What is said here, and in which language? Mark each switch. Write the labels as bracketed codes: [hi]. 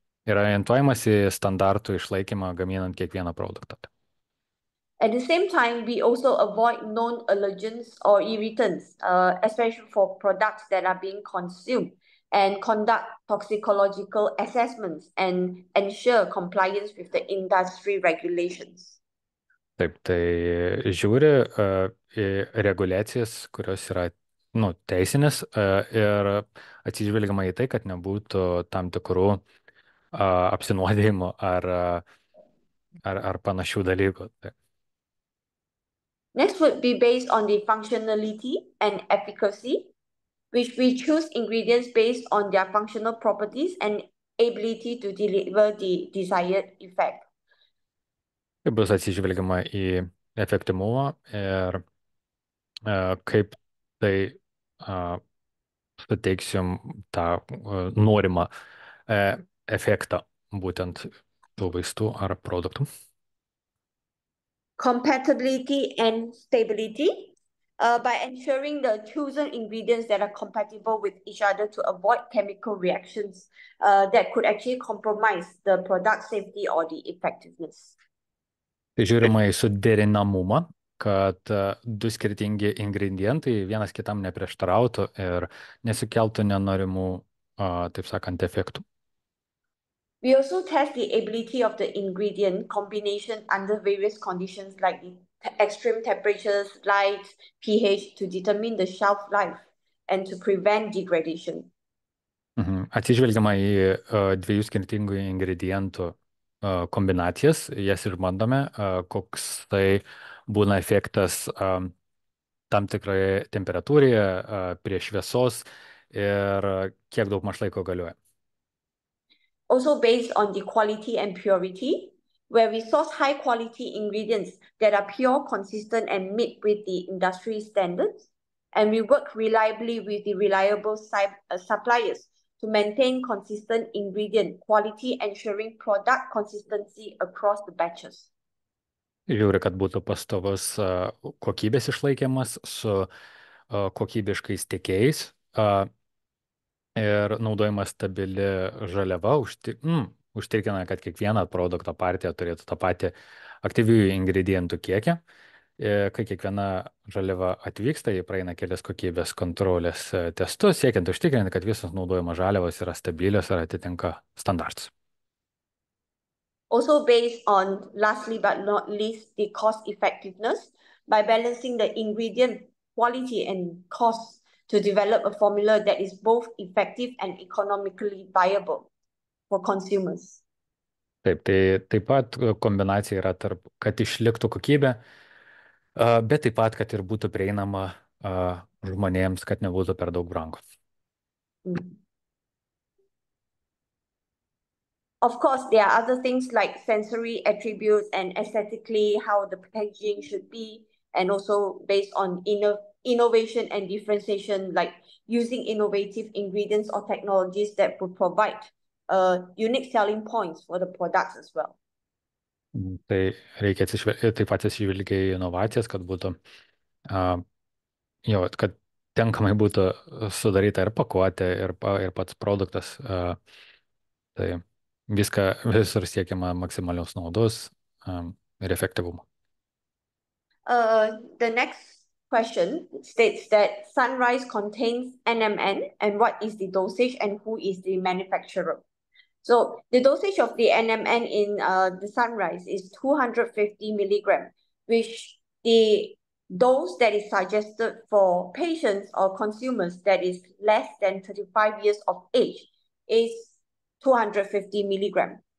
[lt] Yra orientuojamas į standartų išlaikymą gaminant kiekvieną produktą. [en] At the same time, we also avoid known allergens or irritants, especially for products that are being consumed, and conduct toxicological assessments and ensure compliance with the industry regulations. [lt] Taip, tai žiūri į reguliacijas, kurios yra teisinės ir atsižvelgiama į tai, kad nebūtų tam tikrų apsinuodėjimų ar panašių dalykų. Taip. [en] Next would be based on the functionality and efficacy, which we choose ingredients based on their functional properties and ability to deliver the desired effect. [lt] Tai bus atsižvelgiama į efektyvumą ir kaip tai suteiksim tą norimą efektą būtent tų vaistų ar produktų. [en] Compatibility and stability, by ensuring the chosen ingredients that are compatible with each other to avoid chemical reactions that could actually compromise the product safety or the effectiveness. [lt] Tai žiūrima į suderinamumą, kad du skirtingi ingredientai vienas kitam neprieštarautų ir nesukeltų nenorimų, taip sakant, efektų. [en] We also test the ability of the ingredient combination under various conditions like extreme temperatures, light, pH to determine the shelf life and to prevent degradation. [lt] Atsižvelgiama į dviejų skirtingų ingredientų kombinacijas, jas išbandome, koks tai būna efektas tam tikroje temperatūroje, prie šviesos ir kiek daug maž laiko galioja. [en] Also based on the quality and purity, where we source high quality ingredients that are pure, consistent, and meet with the industry standards. And we work reliably with the reliable suppliers to maintain consistent ingredient quality, ensuring product consistency across the batches. [lt] Žiūri, kad būtų pastovus kokybės išlaikymas su kokybiškais tiekėjais ir naudojama stabili žaliava užtikrina, kad kiekviena produkto partija turėtų tą patį aktyviųjų ingredientų kiekį. Kai kiekviena žaliava atvyksta, jie praeina kelias kokybės kontrolės testus, siekiant užtikrinti, kad visos naudojamos žaliavos yra stabilios ir atitinka standartus. [en] Also based on, lastly but not least, the cost effectiveness by balancing the ingredient quality and cost to develop a formula that is both effective and economically viable for consumers. [lt] Taip, tai taip pat kombinacija yra tarp, kad išliktų kokybė, bet taip pat, kad ir būtų prieinama žmonėms, kad nebūtų per daug brangu. [en] Of course, there are other things like sensory attributes and aesthetically how the packaging should be, and also based on innovation and differentiation, like using innovative ingredients or technologies that would provide unique selling points for the products as well. [lt] Tai reikia taip pat atsižvelgti į inovacijas, kad būtų, kad tinkamai būtų sudaryta ir pakuotė, ir pats produktas. Tai visur siekiama maksimalios naudos ir efektyvumo. [en] The next question states that Sunrise contains NMN, and what is the dosage and who is the manufacturer? So the dosage of the NMN in the Sunrise is 250 milligram, which the dose that is suggested for patients or consumers that is less than 35 years of age is 250 milligram.